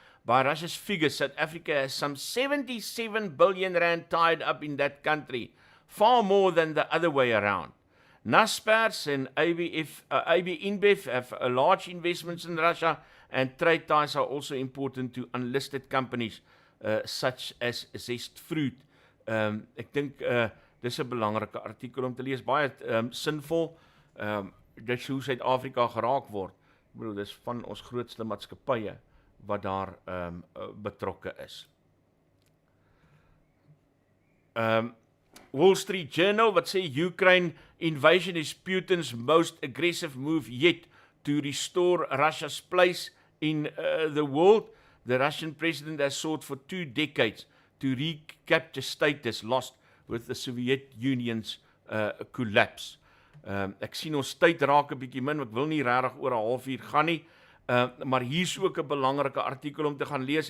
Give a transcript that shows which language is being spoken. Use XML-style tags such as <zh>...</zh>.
<en>By Russia's figures, South Africa has some 77 billion rand tied up in that country, far more than the other way around. Nuuspod and AB InBev have large investments in Russia, and trade ties are also important to unlisted companies such as Zest Fruit.</en> <af>Ek dink dis 'n belangrike artikel om te lees, baie sinvol. Dit is hoe Suid-Afrika geraak word. Ek bedoel, dis van ons grootste maatskappye wat daar betrokke is.</af> <en>Wall Street Journal</en> <af>wat sê</af> <en>Ukraine invasion is Putin's most aggressive move yet to restore Russia's place in the world. The Russian president has sought for 2 decades to recapture status lost with the Soviet Union's collapse.</en> <af>Ek sien ons tyd raak 'n bietjie min, ek wil nie regtig oor 'n halfuur gaan nie, maar hier's ook 'n belangrike artikel om te gaan lees.</af>